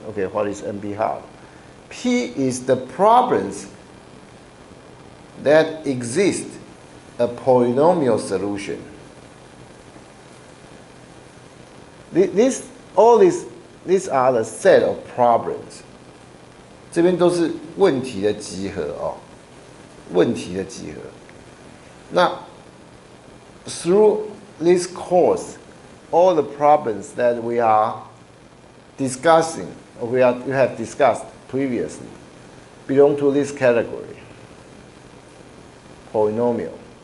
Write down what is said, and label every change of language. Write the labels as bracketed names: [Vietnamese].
[English] Okay, what is NP hard? P is the problems that exist a polynomial solution. These are the set of problems. [Chinese] 这边都是问题的集合哦，问题的集合。 [English] 那 through this course, all the problems that we are discussing, or we have discussed previously, belong to this category, polynomial.